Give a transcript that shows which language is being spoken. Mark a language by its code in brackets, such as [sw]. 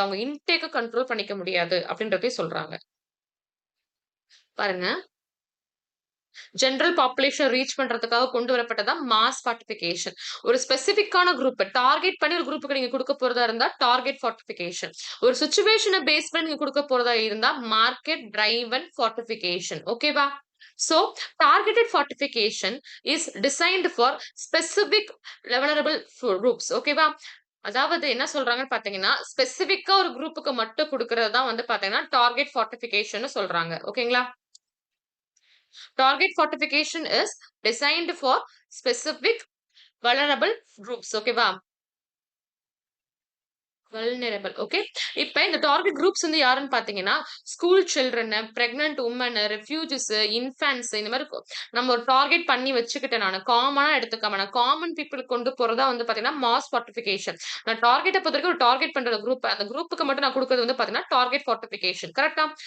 [ta] அவங்க இன்டேக்க கண்ட்ரோல் பண்ணிக்க முடியாது அப்படின்றதையும் சொல்றாங்க. பாருங்க. ஜெனரல் பாப்புலேஷன் ரீச் பண்றதுக்காக கொண்டு வரப்பட்டதா மாஸ் ஃபார்ட்டிஃபிகேஷன். ஒரு ஸ்பெசிஃபிக்கான குரூப் டார்கெட் பண்ணி ஒரு குரூப்புக்கு நீங்க குடுக்க போறதா இருந்தா டார்கெட் ஃபார்ட்டிஃபிகேஷன். ஒரு சிச்சுவேஷன பேஸ் பண்ணி நீங்க குடுக்க போறதா இருந்தா மார்க்கெட் டிரைவன் ஃபார்ட்டிஃபிகேஷன். ஓகேவா? [en] So, targeted fortification is designed for specific vulnerable groups. [ta] ஓகேவா? அதாவது என்ன சொல்றாங்கன்னு பார்த்தீங்கன்னா, ஸ்பெசிஃபிக்கா ஒரு குரூப்புக்கு மட்டும் குடுக்குறது தான் வந்து பார்த்தீங்கன்னா, டார்கெட் ஃபார்ட்டிஃபிகேஷன்னு சொல்றாங்க. ஓகேங்களா? [en] Target fortification is designed for specific vulnerable groups. [ta] ஓகேவா? வல்னரபிள். ஓகே. இப்ப இந்த டார்கெட் குரூப்ஸ் வந்து யாருன்னு பார்த்தீங்கன்னா, school children, pregnant Woman, refugees, இன்ஃபான்ட்ஸ் இந்த மாரி நம்ம ஒரு டார்கெட் பண்ணி வச்சுக்கிட்டேன் நானு. காமனா எடுத்துக்காம நான் காமன் பீப்பிள் கொண்டு போறதா வந்து பார்த்தீங்கன்னா, மாஸ் ஃபார்ட்டிஃபிகேஷன். நான் டார்கெட்ட பொறுத்தவரைக்கும் ஒரு டார்கெட் பண்ற குரூப் அந்த குரூப்க்கு மட்டும் நான் குடுக்குறது வந்து பார்த்தீங்கன்னா, டார்கெட் ஃபார்ட்டிஃபிகேஷன். கரெக்ட்டா?